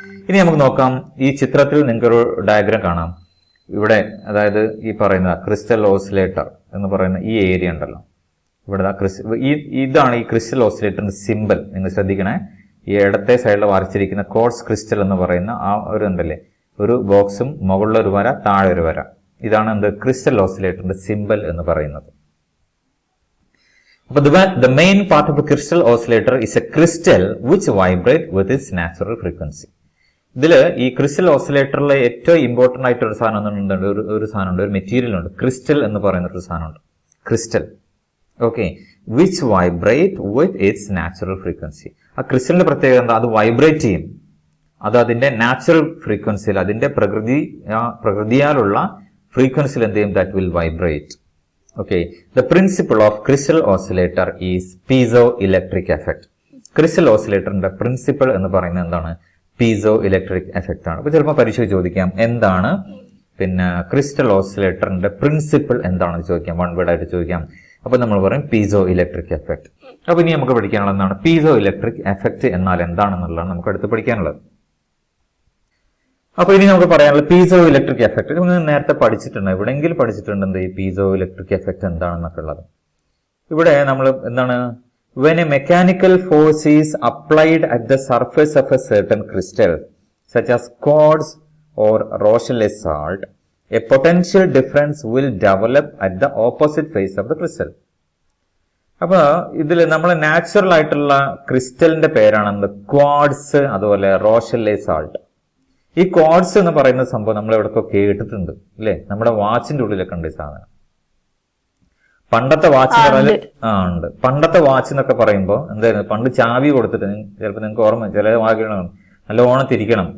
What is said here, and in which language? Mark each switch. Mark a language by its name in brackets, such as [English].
[Malayalam] ഇനി നമുക്ക് നോക്കാം, ഈ ചിത്രത്തിൽ നിങ്ങൾക്കൊരു ഡയഗ്രാം കാണാം. ഇവിടെ അതായത് ഈ പറയുന്ന ക്രിസ്റ്റൽ ഓസിലേറ്റർ എന്ന് പറയുന്ന ഈ ഏരിയ ഉണ്ടല്ലോ, ഇവിടെ ഇതാണ് ഈ ക്രിസ്റ്റൽ ഓസിലേറ്ററിന്റെ സിമ്പൽ. നിങ്ങൾ ശ്രദ്ധിക്കണേ, ഈ ഇടത്തെ സൈഡിൽ വരച്ചിരിക്കുന്ന ക്വാർട്സ് ക്രിസ്റ്റൽ എന്ന് പറയുന്ന ആ ഒരു ഉണ്ടല്ലേ, ഒരു ബോക്സും മുകളിൽ ഒരു വര, താഴെ ഒരു വര. ഇതാണ് എന്ത്, ക്രിസ്റ്റൽ ഓസിലേറ്ററിന്റെ സിമ്പൽ എന്ന് പറയുന്നത്. [English] അപ്പൊ the main part of the crystal oscillator is a crystal which vibrate with its natural frequency. [Malayalam] ഇതില് ഈ ക്രിസ്റ്റൽ ഓസിലേറ്ററിലെ ഏറ്റവും ഇമ്പോർട്ടന്റ് ആയിട്ട് ഒരു സാധനം ഒരു മെറ്റീരിയൽ ഉണ്ട്, ക്രിസ്റ്റൽ എന്ന് പറയുന്ന ഒരു സാധനമുണ്ട്, crystal. [English] Okay, which vibrate with its natural frequency. [Malayalam] ആ ക്രിസ്റ്റലിന്റെ പ്രത്യേകത എന്താ, അത് വൈബ്രേറ്റ് ചെയ്യും. അത് അതിന്റെ നാച്ചുറൽ ഫ്രീക്വൻസിയിൽ, അതിന്റെ പ്രകൃതിയാലുള്ള ഫ്രീക്വൻസിയിൽ എന്ത് ചെയ്യും, [English] That will vibrate. Okay, the principle of crystal oscillator is piezo electric effect. [Malayalam] Crystal ഓസിലേറ്ററിന്റെ പ്രിൻസിപ്പിൾ എന്ന് പറയുന്നത് എന്താണ്, പീസോ ഇലക്ട്രിക് എഫക്ട് ആണ്. അപ്പൊ ചിലപ്പോൾ പരീക്ഷ ചോദിക്കാം, എന്താണ് പിന്നെ ക്രിസ്റ്റൽ ഓസിലേറ്ററിന്റെ പ്രിൻസിപ്പിൾ എന്താണെന്ന് ചോദിക്കാം, വൺ വേർഡ് ആയിട്ട് ചോദിക്കാം. അപ്പൊ നമ്മൾ പറയും പീസോ ഇലക്ട്രിക് എഫക്ട്. അപ്പൊ ഇനി നമുക്ക് പഠിക്കാനുള്ളത് എന്താണ്, പീസോ ഇലക്ട്രിക് എഫക്ട് എന്നാൽ എന്താണെന്നുള്ളതാണ് നമുക്ക് അടുത്ത് പഠിക്കാനുള്ളത്. അപ്പൊ ഇനി നമുക്ക് പറയാനുള്ളത് പീസോ ഇലക്ട്രിക് എഫക്ട്. നിങ്ങൾ നേരത്തെ പഠിച്ചിട്ടുണ്ട്, എവിടെയെങ്കിലും പഠിച്ചിട്ടുണ്ട് ഈ പീസോ ഇലക്ട്രിക് എഫക്ട് എന്താണെന്നൊക്കെ ഉള്ളത്. ഇവിടെ നമ്മൾ എന്താണ്, [English] when a mechanical force is applied at the surface of a certain crystal such as quartz or Rochelle salt, a potential difference will develop at the opposite face of the crystal. [Malayalam] അപ്പൊ ഇതിൽ നമ്മൾ natural ആയിട്ടുള്ള ക്രിസ്റ്റലിന്റെ പേരാണ് quartz, അതുപോലെ റോഷെല്ലെ salt. ഈ quartz എന്ന് പറയുന്ന സംഭവം നമ്മൾ എവിടെയൊക്കെ കേട്ടിട്ടുണ്ട് അല്ലെ, നമ്മുടെ വാച്ചിന്റെ ഉള്ളിലൊക്കെ ഉണ്ട് ഈ സാധനം. പണ്ടത്തെ വാച്ച് ഉണ്ട്. പണ്ടത്തെ വാച്ച് എന്നൊക്കെ പറയുമ്പോൾ എന്തായിരുന്നു, പണ്ട് ചാവി കൊടുത്തിട്ട്, ചിലപ്പോൾ നിങ്ങൾക്ക് ഓർമ്മ, ചില വാക്കുകളാണ് നല്ലോണം തിരിക്കണം.